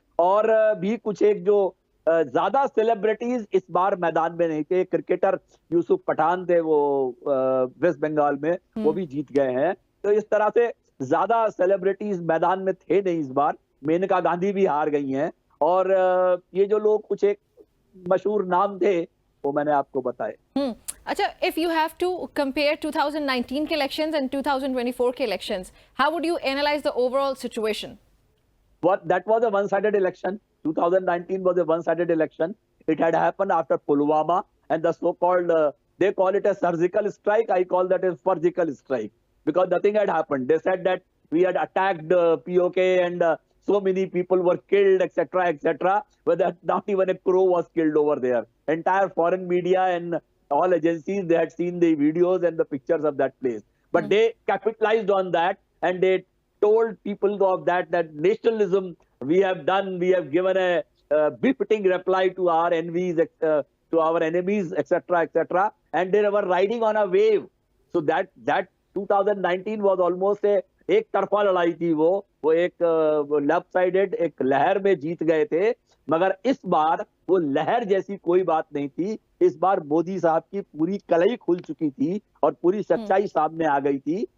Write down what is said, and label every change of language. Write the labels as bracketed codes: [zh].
[hi] और भी कुछ एक जो ज्यादा सेलिब्रिटीज इस बार मैदान में नहीं थे, क्रिकेटर यूसुफ पठान थे, वो वेस्ट बंगाल में, वो भी जीत गए हैं। तो इस तरह से ज्यादा सेलिब्रिटीज मैदान में थे नहीं इस बार। मेनका गांधी भी हार गई हैं और ये जो लोग कुछ एक मशहूर नाम थे वो मैंने आपको बताए। [en] अच्छा, if you have to compare 2019 के elections and 2024 के elections, how would you analyze the overall situation? That was a one-sided election. 2019 was a one-sided election. It had happened after Pulwama and the so-called, they call it a surgical strike. I call that a surgical strike because nothing had happened. They said that we had attacked POK and so many people were killed, etc., etc., but that not even a crow was killed over there. Entire foreign media and all agencies, they had seen the videos and the pictures of that place, but they capitalized on that, and they told people of that nationalism we have done, we have given a befitting reply to our enemies, to our enemies, etc., etc., and they were riding on a wave. So that 2019 was almost a [hi] एक तरफा लड़ाई थी, वो एक left sided एक लहर में जीत गए थे, मगर इस बार वो लहर जैसी कोई बात नहीं थी। इस बार मोदी साहब की पूरी कलई खुल चुकी थी और पूरी सच्चाई सामने आ गई थी।